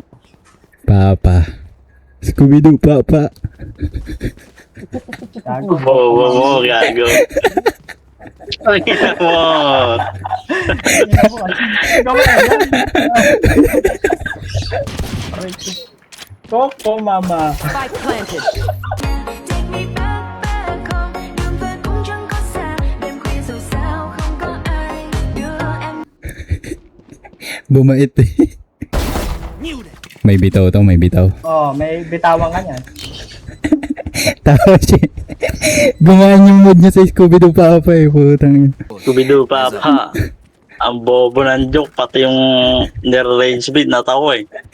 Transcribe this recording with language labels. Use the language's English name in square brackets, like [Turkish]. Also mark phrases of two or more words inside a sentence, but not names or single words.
[Filipino] Papa. Scooby-Doo, Papa. Gago. Wow, gago. Ay, mo. Ina mo, ikaw ba yan? Coco, mama. [English] Spike planted. Take me back, back home. [Vietnamese] Đường về cũng chẳng có xa. Đêm khuya dù sao không có ai đưa em. [Filipino] Bumait eh. May bitaw to, may bitaw. Oh, may bitawan ka niyan. Tawa siya. Gumaan yung mood niya sa Scooby-Doo Papa eh, putang ina. Scooby-Doo, papa. Ang bobo ng joke, pati yung nire-rage beat natawa eh.